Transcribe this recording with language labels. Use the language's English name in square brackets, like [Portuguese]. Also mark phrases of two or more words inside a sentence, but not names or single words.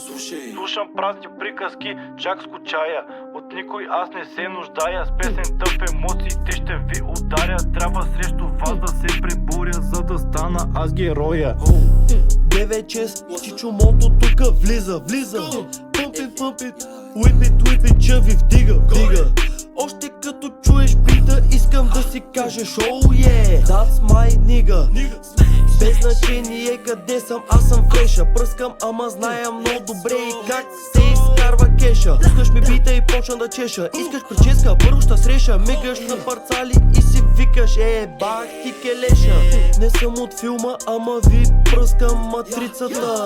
[Bulgarian] Слушам празни приказки, чак скучая. От никой аз не се нуждая. С песента в емоциите ще ви ударя. Трябва срещу вас да се преборя, за да стана аз героя. 9-6, чичомото тука влиза. Пъмпит, [English] whip it, [Bulgarian] ви вдига. Още като чуеш бита, искам да си кажеш [English] oh yeah, that's my nigga. [Bulgarian] Без значение къде съм, аз съм фреша. Пръскам, ама зная много добре и как се изкарва кеша. Пускаш ми бита и почна да чеша. Искаш прическа, първо ще среша. Мигаш на парцали и си викаш бах ти келеша. Не съм от филма, ама ви пръскам матрицата.